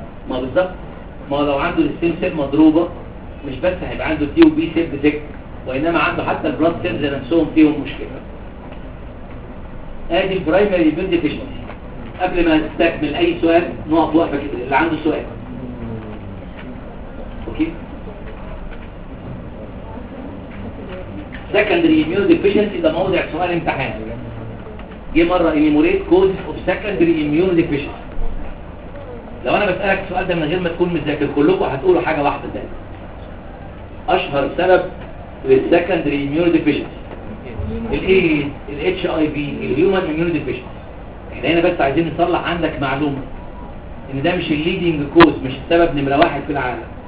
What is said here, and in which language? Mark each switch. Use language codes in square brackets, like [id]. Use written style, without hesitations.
[ar] ما بالظبط. ما لو عنده الستيم سيل مضروبه مش بس هيبقى عنده تي وبي سيل ديفكت وانما عنده حتى البلاد سيلز نفسهم فيهم مشكله. ادي البرايمري اميون ديفيشنسي. قبل ما تستكمل اي سؤال نقط وقفه كده اللي عنده سؤال. اوكي [en] secondary immune deficiency [ar] ده موضع سؤال امتحان. جه مره [en] enumerate causes of secondary immune deficiency. [ar] لو انا بسالك السؤال ده من غير ما تكون مذاكر كلكم هتقولوا حاجه واحده ده اشهر سبب للسكندري immune deficiency الايه ال HIV الهيومن immune deficiency. احنا هنا بس عايزين نصلح عندك معلومه ان ده مش الليدنج كوز مش السبب نمره واحد في العالم.